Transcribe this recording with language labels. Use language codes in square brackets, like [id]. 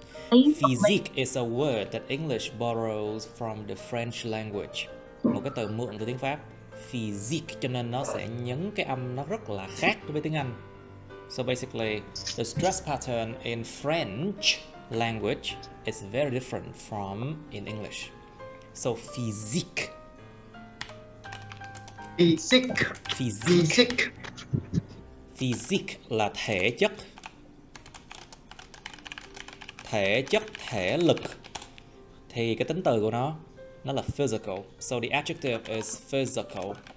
[en] Physique is a word that English borrows from the French language. [vi] Một cái từ mượn từ tiếng Pháp. Physique, cho nên nó sẽ nhấn cái âm nó rất là khác với tiếng Anh. [en] So basically, the stress pattern in French language is very different from in English. So physique. Physics. [vi] Physique. Physique là thể chất. Thể chất, thể lực. Thì cái tính từ của nó là physical. [en] So the adjective is physical.